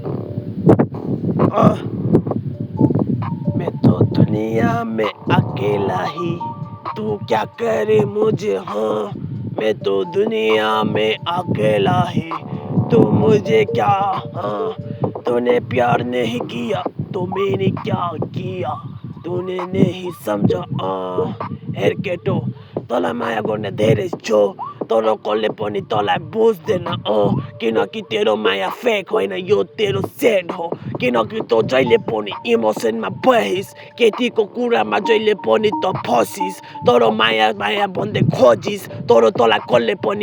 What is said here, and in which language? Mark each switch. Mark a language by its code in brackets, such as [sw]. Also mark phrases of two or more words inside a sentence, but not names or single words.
[hi] मैं तो दुनिया में अकेला ही, तू क्या करे मुझे मैं तो दुनिया में अकेला ही, तू मुझे क्या तूने प्यार नहीं किया तो मैंने क्या किया, तूने नहीं समझा हेर्केटो [ne] तँलाई माया गर्ने धेरै छो तर कसले पनि तँलाई बुझ्दैन किनकि तेरो माया फेक होइन यो तेरो सेड हो किनकि तँ जहिले पनि इमोसनमा बहिस केटीको कुरामा जहिले पनि त फसिस तर माया माया भन्दै खोजिस तर तँलाई कसले पनि